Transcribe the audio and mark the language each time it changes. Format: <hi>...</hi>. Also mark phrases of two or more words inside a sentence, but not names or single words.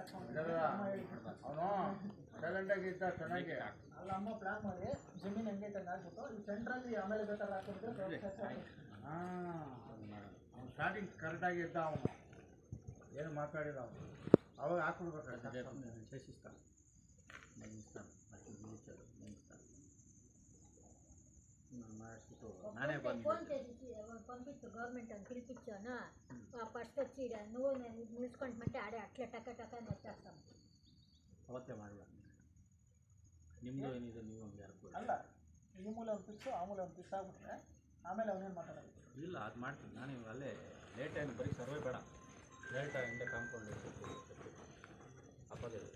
<kn>ಅವನು ಸೈಲೆಂಟಾಗಿದ್ದ ಚೆನ್ನಾಗಿ ಅಲ್ಲ ಅಮ್ಮ ಪ್ಲಾನ್ ಮಾಡಿ ಜಮೀನು ಹೆಂಗೈತೆ ಹಾಕ್ಬಿಟ್ಟು ಈ ಸೆಂಟ್ರಲ್ಲಿ ಆಮೇಲೆ ಬೇಕಾದ್ರೆ ಹಾಕಿದ್ರೆ ಅವ್ನು ಸ್ಟಾರ್ಟಿಂಗ್ ಕರೆಕ್ಟಾಗಿ ಇದ್ದ ಅವನು ಏನು ಮಾತಾಡಿದ ಅವನು ಅವಾಗ ಹಾಕ್ಬಿಡ್ಬೇಕು</kn> <te>నానే ఫోన్ చేసి పంపించు గవర్నమెంట్ అని పిలిపించాను ఫస్ట్ వచ్చి నువ్వు నిలుచుకుంటామంటే ఆడే అట్లా టక్క టక్క అని వచ్చేస్తాం</te> <kn>ಅವತ್ತೇ ಮಾಡಲ್ಲ ನಿಮ್ಮದು ಏನಿದೆ ನೀವು ಒಂದು ಯಾರು ಅಲ್ಲ ಈ ಮೂಲೆ ಒಂದು ಫಿಕ್ಸು ಆ ಮೂಲೆ ಒಂದು ಫಿಕ್ಸ್ ಆಗ್ಬಿಟ್ರೆ ಆಮೇಲೆ ಅವನೇನು ಮಾತಾಡೋದು ಇಲ್ಲ ಅದು ಮಾಡ್ತೀನಿ ನಾನು ಇವಾಗ ಅಲ್ಲೇ ಲೇಟ್ ಟೈಮ್ ಬರೀ ಸರ್ವೆ ಬೇಡ ಲೇಟ್ ಹಿಂದೆ ಕಾಂಪೌಂಡ್ ಹಾಕೋದಿಲ್ಲ</kn>